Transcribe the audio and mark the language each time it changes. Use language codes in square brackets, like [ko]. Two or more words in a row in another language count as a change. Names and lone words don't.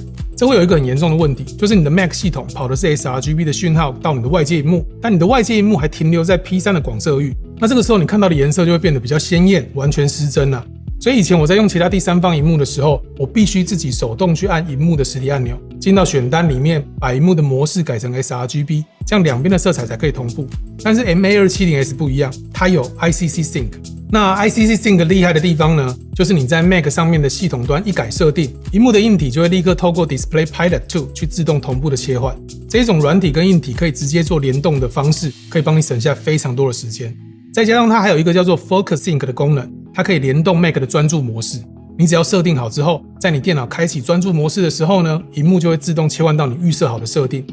[zh] 這會有一個很嚴重的問題，就是你的 Mac 系統跑的是 sRGB 的訊號到你的外界螢幕，但你的外界螢幕還停留在 P3 的廣色域，那這個時候你看到的顏色就會變得比較鮮豔，完全失真了。所以以前我在用其他第三方螢幕的時候，我必須自己手動去按螢幕的實體按鈕，進到選單裡面把螢幕的模式改成 sRGB， 這樣兩邊的色彩才可以同步。但是 MA270S 不一樣，它有 ICC Sync。那 ICC Sync 厲害的地方呢，就是你在 Mac 上面的系統端一改設定，螢幕的硬體就會立刻透過 Display Pilot 2去自動同步的切換。這種軟體跟硬體可以直接做聯動的方式，可以幫你省下非常多的時間。再加上它還有一個叫做 Focus Sync 的功能，它可以聯動 Mac 的專注模式。你只要設定好之後，在你電腦開啟專注模式的時候呢，螢幕就會自動切換到你預設好的設定。